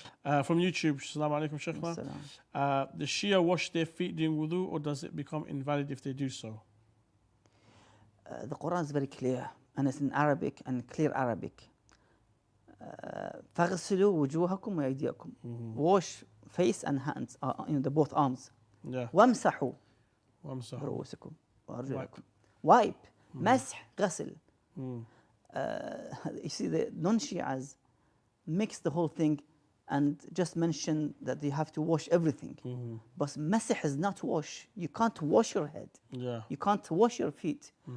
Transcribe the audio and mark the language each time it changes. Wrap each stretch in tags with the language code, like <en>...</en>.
<en>From YouTube, Assalamu alaikum, Sheikhna. The Shia wash their feet during wudu, or does it become invalid if they do so? The Quran is very clear, and it's in Arabic and clear Arabic.</en> <ar>فَغْسِلُوا وُجُوهَكُمْ وَأَيْدِيَكُمْ.</ar> <en>Wash face and hands, the both arms.</en> <ar>وَامْسَحُوا برؤوسكم وأرجلكم.</ar> <en>Wipe. مسح, غسل. You see, the non-Shias mix the whole thing and just mention that you have to wash everything. But masih is not wash. You can't wash your head. You can't wash your feet.</en>